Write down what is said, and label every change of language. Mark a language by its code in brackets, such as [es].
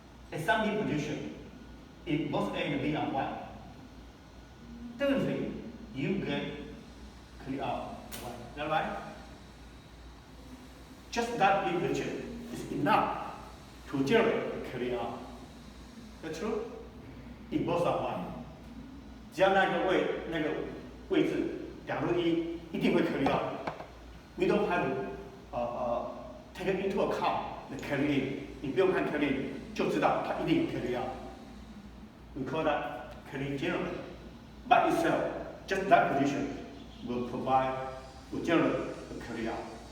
[en] At some B position, if both A and B are 1, definitely you get carry out 1. Is that right? Just that B position is enough to generate carry out. That's true? If both are 1, [zh] 只要那个位置两路一定会 carry out. [en] We don't have to take into account the carry in. [zh] 你不用看 carry in 就知道它一定有 carry out. [en] We call that carry generator. by itself, just that position will generate a carry out.